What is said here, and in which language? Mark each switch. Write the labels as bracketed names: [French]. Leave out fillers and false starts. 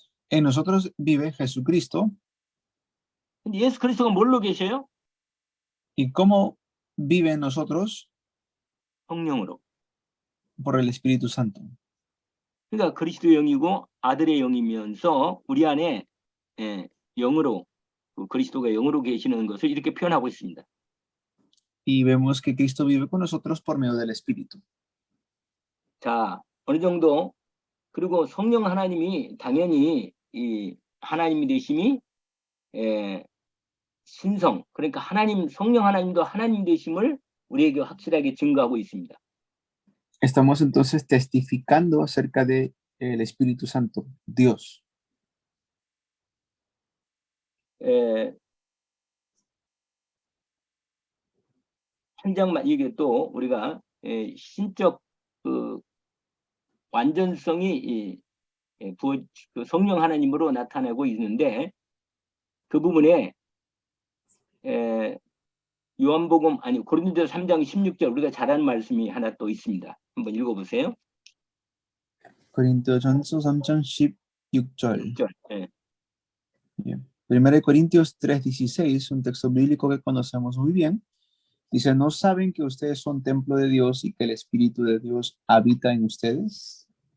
[Spanish] En nosotros vive Jesucristo. [Korean] 근데 예수 그리스도가 뭘로 계셔요? [Spanish] ¿Y cómo vive en nosotros? [Korean] 성령으로. [Spanish] Por el Espíritu Santo. [Korean] 그러니까 그리스도의 영이고 아들의 영이면서 우리 안에 영으로 그리스도가 영으로 계시는 것을 이렇게 표현하고 있습니다. [Spanish] Y vemos que Cristo vive con nosotros por medio del Espíritu. [Korean] 자, 어느 정도 그리고 성령 하나님이 당연히 이 하나님이 되심이 신성 그러니까 하나님 성령 하나님도 하나님 되심을 우리에게 확실하게 증거하고 있습니다. [Spanish] Estamos entonces testificando acerca de el Espíritu Santo, Dios. [Korean] 한 장만 이게 또 우리가 신적 그 완전성이 그 성령 하나님으로 나타나고 있는데 그 부분에 요한복음 아니 고린도서 3장 16절 우리가 잘 아는 말씀이 하나 또 있습니다. 한번 읽어보세요. Corintios 3장 16절. 6절. 예. [Spanish] Bien. 1 Corintios 3:16, un texto bíblico que conocemos muy bien. Dice, ¿no saben que ustedes son templo de Dios y que el Espíritu de Dios habita en ustedes?